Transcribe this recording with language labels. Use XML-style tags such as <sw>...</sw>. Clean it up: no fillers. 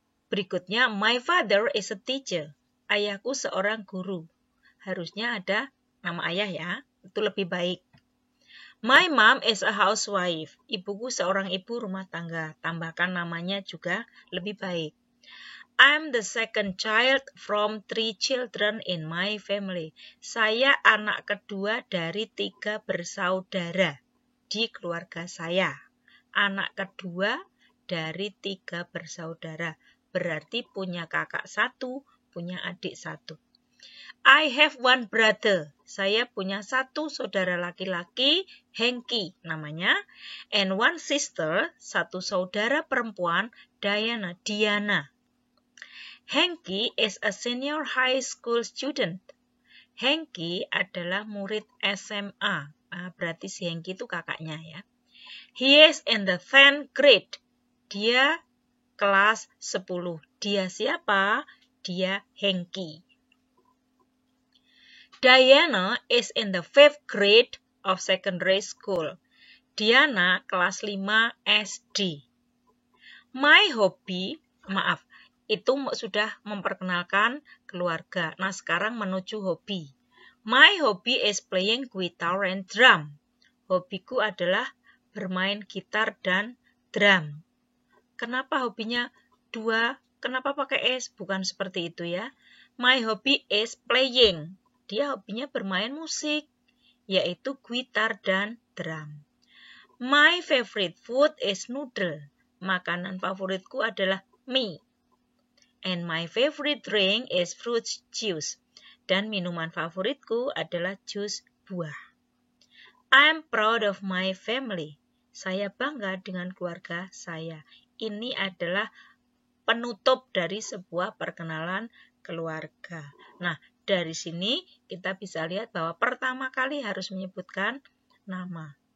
<en>Berikutnya, my father is a teacher.</en> <id>Ayahku seorang guru. Harusnya ada nama ayah ya. Itu lebih baik.</id> <en>My mom is a housewife.</en> <id>Ibuku seorang ibu rumah tangga. Tambahkan namanya juga lebih baik.</id> <en>I'm the second child from 3 children in my family.</en> <id>Saya anak kedua dari 3 bersaudara di keluarga saya. Anak kedua dari 3 bersaudara. Berarti punya kakak 1, punya adik 1.</id> <en>I have one brother.</en> <id>Saya punya 1 saudara laki-laki, Henky namanya.</id> <en>And one sister,</en> <id>1 saudara perempuan,</id> <en>Diana. Henky is a senior high school student.</en> <id>Henky adalah murid SMA. Berarti si Henky itu kakaknya ya.</id> <en>He is in the 10th grade.</en> <id>Dia kelas 10. Dia siapa? Dia Henky.</id> <en>Diana is in the 5th grade of secondary school.</en> <id>Diana kelas 5 SD.</id> <en>My hobby,</en> <id>itu sudah memperkenalkan keluarga. Nah, sekarang menuju hobi.</id> <en>My hobby is playing guitar and drum.</en> <id>Hobiku adalah bermain gitar dan drum. Kenapa hobinya 2? Kenapa pakai S? Bukan seperti itu ya.</id> <en>My hobby is playing.</en> <id>Dia hobinya bermain musik, yaitu gitar dan drum.</id> <en>My favorite food is noodle.</en> <id>Makanan favoritku adalah mie.</id> <en>And my favorite drink is fruit juice.</en> <id>Dan minuman favoritku adalah jus buah.</id> <en>I'm proud of my family.</en> <id>Saya bangga dengan keluarga saya. Ini adalah penutup dari sebuah perkenalan keluarga. Nah, dari sini kita bisa lihat bahwa pertama kali harus menyebutkan nama.</id>